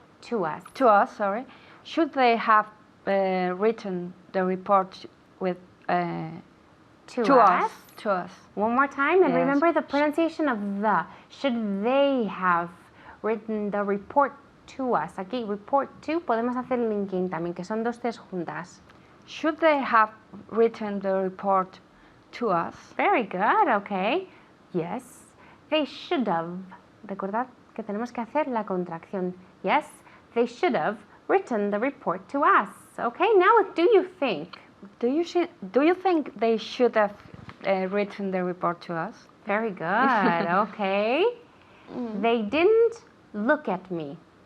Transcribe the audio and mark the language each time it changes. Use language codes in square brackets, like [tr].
[en] to us. To us, sorry. Should they have written the report with To us. To us. One more time, and Yes. remember the pronunciation of the. Should they have written the report to us? [es] Aquí, report to, podemos hacer el linking también, que son dos T's juntas. [en] Should they have written the report to us? Very good, okay. Yes, they should have. [es] Recordad que tenemos que hacer la contracción. [en] Yes, they should have written the report to us. Okay, now what do you think? Do you think they should have written the report to us? Very good, okay. They didn't look at me.